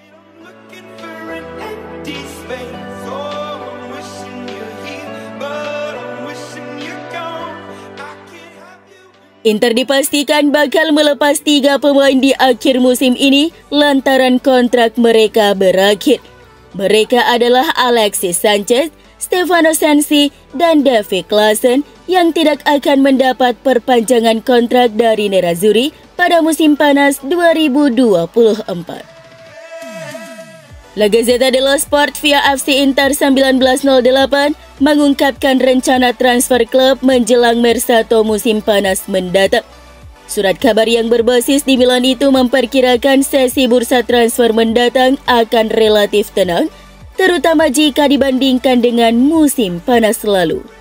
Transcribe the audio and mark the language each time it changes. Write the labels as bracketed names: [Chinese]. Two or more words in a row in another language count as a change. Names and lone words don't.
[Indonesian] Inter dipastikan bakal melepas 3 pemain di akhir musim ini lantaran kontrak mereka berakhir. Mereka adalah Alexis Sanchez, Stefano Sensi, dan Davy Klaassen yang tidak akan mendapat perpanjangan kontrak dari Nerazzurri pada musim panas 2024. La Gazzetta dello Sport via FC Inter 1908 mengungkapkan rencana transfer klub menjelang Mercato musim panas mendatang. Surat kabar yang berbasis di Milan itu memperkirakan sesi bursa transfer mendatang akan relatif tenang, terutama jika dibandingkan dengan musim panas lalu.